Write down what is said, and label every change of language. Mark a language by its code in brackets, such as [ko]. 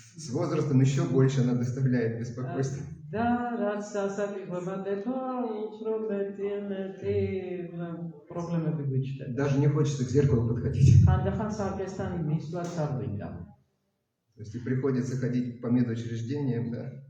[ru] С возрастом еще больше она доставляет беспокойство. [ka] და რაც ასაკობდება, უფრო მეტი პრობლემები გვიჩნდება. [ru] Даже не хочется к зеркалу подходить. [ka] ხანდახან საკესთან მისვლაც არ გვინდა. [ru] То есть и приходится ходить по медучреждениям, да?